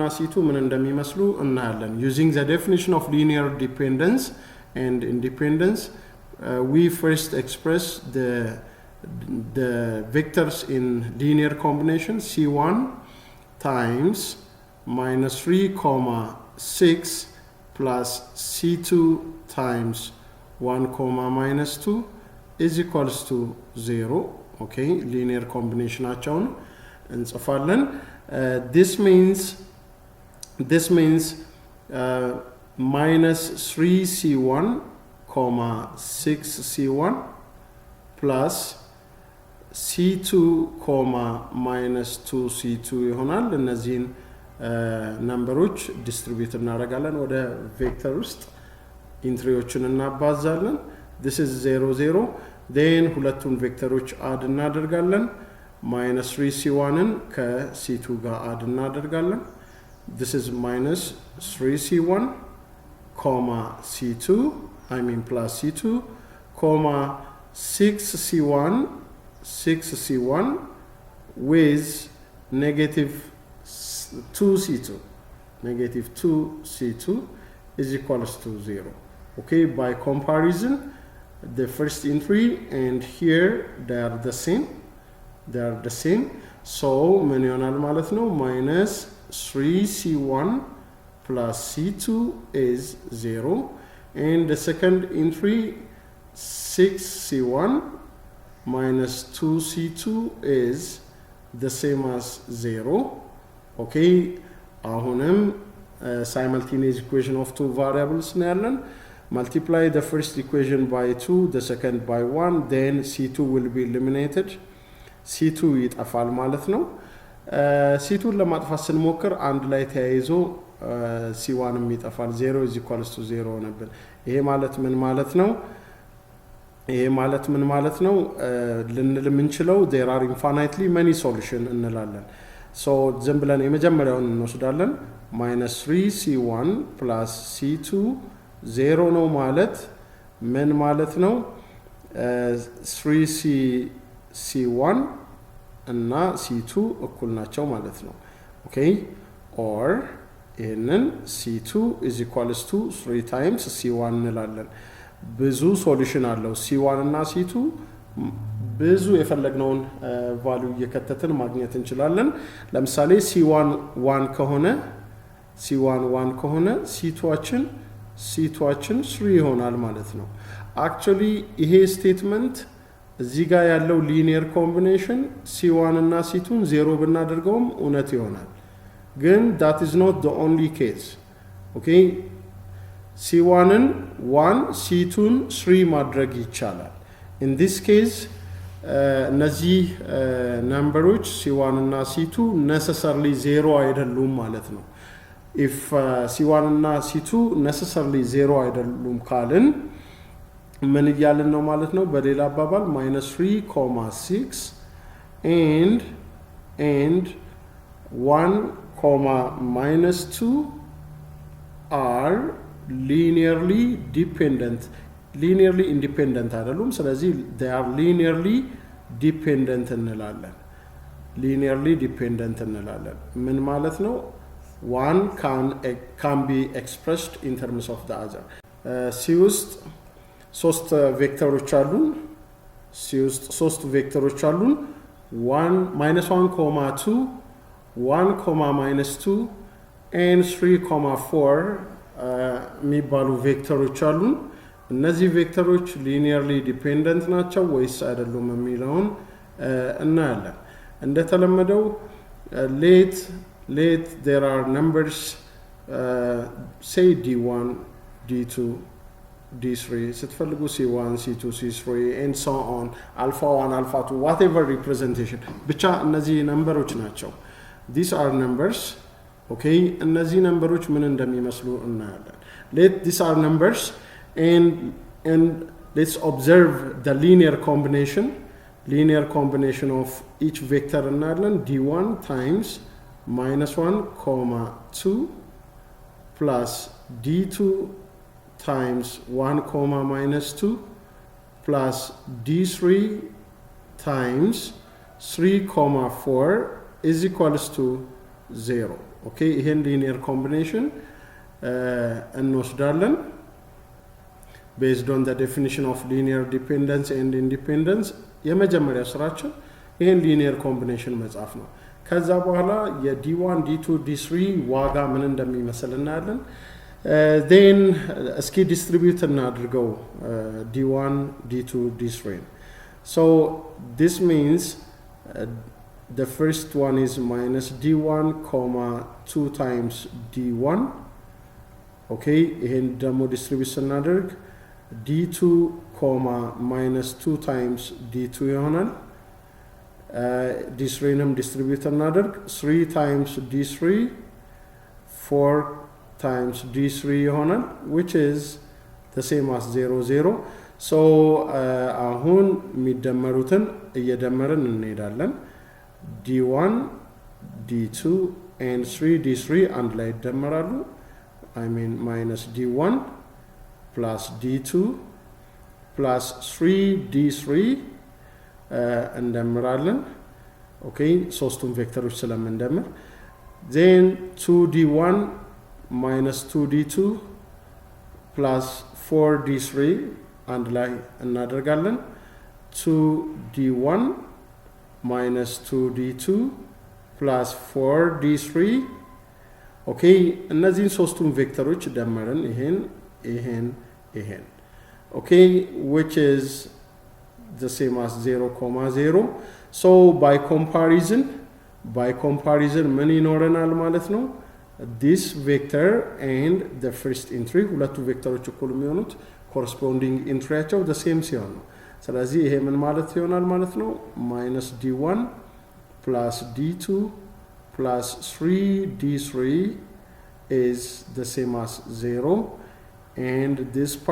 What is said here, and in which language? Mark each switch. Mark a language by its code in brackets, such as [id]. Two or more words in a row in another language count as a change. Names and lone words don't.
[en] c2 [am] ምን እንደሚመስሉ እናያለን [en] using the definition of linear dependence and independence we first express the vectors in linear combination c1 times minus 3,6 plus c2 times 1, minus 2 is equals to 0 okay linear combination [am] አቻውን እንጽፋለን [en] this means minus 3c1 6c1 plus c2 minus 2c2 [am] ይሆናል እነዚህን ነምበሮች ዲስትሪቢዩት እናደርጋለን ወደ ቬክተር ውስጥ ኢንትሪዎችን እናባዛለን [en] this is 0 0 then [am] ሁለቱን ቬክተሮች አድ እናደርጋለን [en] minus 3c1 [am] ን ከc2 ጋር አድ እናደርጋለን [en] this is minus 3c1 c2 I mean plus c2 6c1 with negative 2c2 is equals to 0 okay by comparison the first entry and here they are the same so [am] ምን ይሆናል ማለት ነው [en] minus 3c1 plus c2 is 0 and the second entry 6c1 minus 2c2 is the same as 0 okay አሁንም simultaneous equation of two variables [am] ነው ያለን [en] multiply the first equation by 2 the second by 1 then c2 will be eliminated c2 [am] ይጠፋል ማለት ነው c2 ለማጥፋት ስንሞክር አንድ ላይ ተያይዞ c1 ይጠፋል [en] 0 is equals to 0 [am] ነበር ይሄ ማለት ምን ማለት ነው ልንል የምንችለው [en] there are infinitely many solution [am] እንላለን so ዝም ብለን የመጀመሪያውን እንወስዳለን [en] minus 3c1 plus c2 [am] 0 ነው ማለት ምን ማለት ነው 3c1 እና c2 እኩል ናቸው ማለት ነው ኦኬ or ይሄንን [en] c2 is equals to 3 times c1 [am] እንላለን ብዙ ሶሉሽን አለው c1 እና c2 ብዙ የፈለግነውን ቫልዩ እየከተትን ማግኘት እንችላለን ለምሳሌ c1 1 ከሆነ c1 1 ከሆነ c2ችን 3 ይሆናል ማለት ነው አክቹሊ ይሄ ስቴትመንት እዚህ ጋር ያለው ሊኒየር ኮምቢኔሽን c1 እና c2ን 0 ብናደርገውም እውነት ይሆናል ግን that [en] is not the only case okay [am] c1ን 1 c2ን 3 ማድረግ ይቻላል [en] in this case [am] እነዚህ ነምበሮች c1 እና c2 necessarily 0 አይደሉም ማለት ነው if c1 እና c2 necessarily 0 አይደሉም ካልን ምን ይያልን ነው ማለት ነው በሌላ አባባል [en] -3,6 and 1,-2 are linearly independent [am] አይደሉም ስለዚህ [en] they are linearly dependent [am] እንላለን ምን ማለት ነው [en] one can be expressed in terms of the other c [am] ውስጥ ሶስት ቬክተሮች አሉን 1 -1,2 1,-2 and 3,4 የሚባሉ ቬክተሮች አሉን እነዚህ ቬክተሮች [en] linearly dependent [am] ናቸው ወይስ አይደሉም የሚለውን እናያለን እንደተለመደው [en] let there are numbers say d1 d2 d3 ስትፈልጉ c1 c2 c3 and so on alpha 1 alpha 2 whatever representation [am] ብቻ እነዚህ ነምበሮች ናቸው [en] these are numbers okay [am] እነዚህ ነምበሮች ምን እንደሚመስሉ እናያለን [en] let these are numbers and let's observe the linear combination of each vector እናያለን d1 times -1,2 plus d2 times 1,-2 plus d3 times 3,4 is equals to 0 okay ይሄን linear combination እንወስዳለን based on the definition of linear dependence and independence [am] የመጀመሪያ ስራችን ይሄን [en] linear combination [am] መጻፍ ነው ከዛ በኋላ የd1 d2 d3 ዋጋ ምን እንደሚመስል እናያለን [en] then እስኪ distribute እናድርገው d1 d2 d3 so this means the first one is minus d1 2 times d1 okay [am] ይሄን ደግሞ [en] distribute ስናደርግ d2 -2 times d2 ይሆናል d3ንም distribute እናደርግ 3 times d3 4 times d3 ይሆናል which is the same as 0 0 so [am] አሁን የሚደመሩትን እየደመርን እንሄዳለን [en] d1 d2 and 3 d3 [am] አንድ ላይ ይደመራሉ [en] I mean minus d1 plus d2 plus 3 d3 እንደምራለን okay [am] ሶስቱም ቬክተሮች ስለምንደምር [en] then 2d1 minus 2d2 plus 4d3 [am] አንድ ላይ እናደርጋለን [en] 2d1 minus 2d2 plus 4d3 okay [am] እነዚህን ሶስቱም ቬክተሮች ደመርን ይሄን [en] okay which is the same as 0, 0 so by comparison [am] ምን ይኖረናል ማለት ነው [en] this vector and the first entry [am] ሁለቱ ቬክተሮች እኩል የሚሆኑት [en] corresponding entryያቸው the same [am] ሲሆን ነው ስለዚህ ይሄ ምን ማለት ይሆናል ማለት ነው [en] minus d1 plus d2 plus 3d3 is the same as 0 and this